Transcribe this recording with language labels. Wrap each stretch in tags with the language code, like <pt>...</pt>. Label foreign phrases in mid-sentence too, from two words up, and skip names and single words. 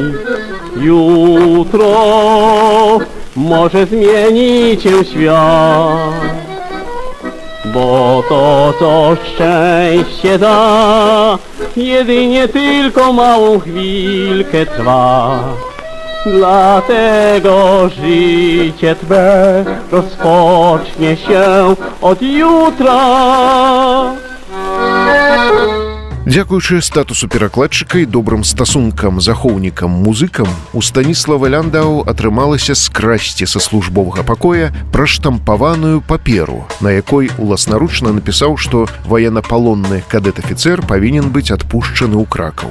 <pl>Jutro może zmieni się świat, bo to, co szczęście da, jedynie tylko małą chwilkę trwa. Dlatego życie Twe rozpocznie się od jutra.</pl> <be>Дзякуючы статусу перакладчыка і добрым стасункам захоўнікам музыкам, у Станіслава Ляндау атрымалася скрасці са службовага пакоя праштампаваную паперу, на якой уласнаручна напісаў, што ваеннапалонны кадэт-афіцэр павінен быць адпушчаны ў Кракаў.</be>